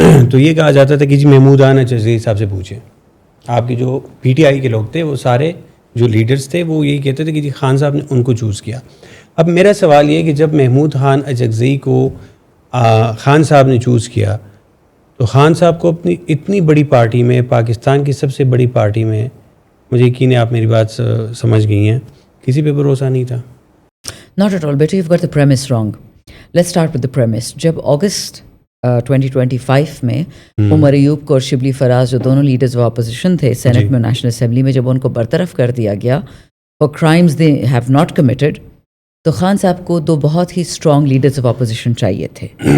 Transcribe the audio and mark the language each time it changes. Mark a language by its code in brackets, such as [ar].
[ur] تو یہ کہا جاتا تھا کہ جی محمود خان اچکزئی صاحب سے پوچھیں. آپ کے جو پی ٹی آئی کے لوگ تھے وہ سارے جو لیڈرز تھے وہ یہی کہتے تھے کہ جی خان صاحب نے ان کو چوز کیا. اب میرا سوال یہ ہے کہ جب محمود خان اچکزئی کو خان صاحب نے چوز کیا تو خان صاحب کو اپنی اتنی بڑی پارٹی میں, پاکستان کی سب سے بڑی پارٹی میں, مجھے یقین ہے آپ میری بات سمجھ گئی ہیں, کسی پہ بھروسہ نہیں تھا. [en] Not at all, but you've got the premise wrong. Let's start with the premise. [ur] جب اگست 2025 میں عمر ایوب اور شبلی فراز جو دونوں لیڈرز آف اپوزیشن تھے سینٹ میں, نیشنل اسمبلی میں, جب ان کو برطرف کر دیا گیا [en] for crimes they have not committed, [ur] تو خان صاحب کو دو بہت ہی اسٹرانگ لیڈرز آف اپوزیشن چاہیے تھے.